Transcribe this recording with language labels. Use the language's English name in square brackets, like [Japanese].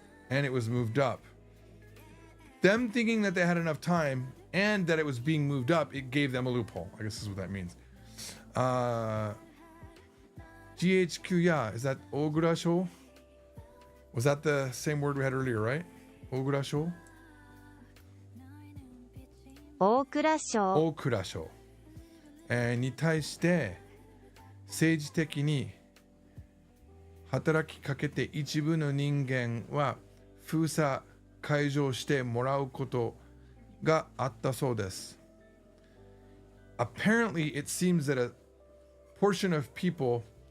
[English] And it was moved up. Them thinking that they had enough time and that it was being moved up, it gave them a loophole. I guess this is what that means. GHQ, yeah, is that Ogura Sho? Was that the same word we had earlier, right? Ogura Sho? [Japanese] 大蔵省大蔵省、に対して政治的に働きかけて一部の人間は封鎖解除してもらうことがあったそうです。 [English] Apparently, it seems that a portion of people